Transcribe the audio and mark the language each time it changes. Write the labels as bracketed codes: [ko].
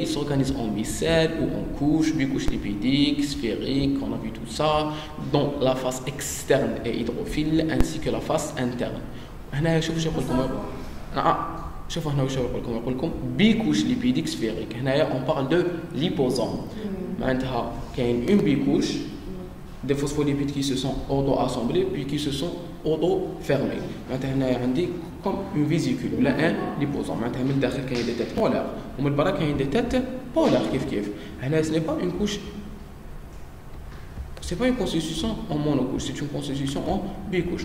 [fr] Ils s'organisent en micelles ou en couches, bicouches lipidiques, sphériques, on a vu tout ça, dont la face externe est hydrophile ainsi que la face interne. [ar] هنا شوفوا شو يقول لكم شوفوا هنا واش يقول لكم بيكوش ليبيديك سفيريك. هنايا [fr] on parle de liposome. [ar] معناتها كاين [fr] une bicouche des phospholipides qui se sont auto-assemblés puis qui se sont auto-fermés. [ar] معناتها هنايا عندي [fr] comme une vésicule ولا un liposome. [ar] معناتها من الداخل كاين [fr] des têtes polaires [ar] ومن البرا كاين [fr] des têtes polaires [ar] كيف. [fr] هنا ce n'est pas une couche, c'est pas une constitution en monocouche, c'est une constitution en bicouche.